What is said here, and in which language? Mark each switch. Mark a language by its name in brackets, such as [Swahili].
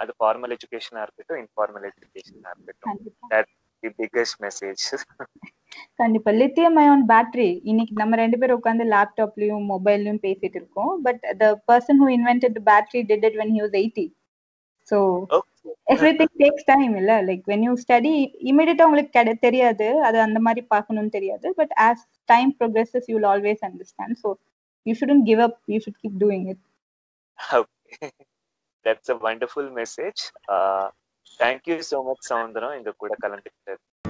[Tamil] அது ஃபார்மல் எஜுகேஷனா இருக்கட்டும், இன்ஃபார்மல் எஜுகேஷனா இருக்கட்டும். [English] That's the biggest message. [Tamil] கண்டிப்பா. லித்தியம் அயான் பேட்டரி இன்னைக்கு நம்ம ரெண்டு பேரும் உட்காந்து லேப்டாப்லயும் மொபைல்லயும் பேசிட்டு இருக்கோம். [English] But the person who invented the battery did it when he was 80. So everything takes time [Tamil] இல்ல. [English] Like when you study immediate [Tamil] உங்களுக்கு தெரியாது, அது அந்த மாதிரி பார்க்கணும்னு தெரியாது. [English] But as time progresses you will always understand. So you shouldn't give up, you should keep doing it. Okay, that's a wonderful message. Thank you so much Soundra, [Tamil] இந்த கூட கலந்துக்கிட்டது.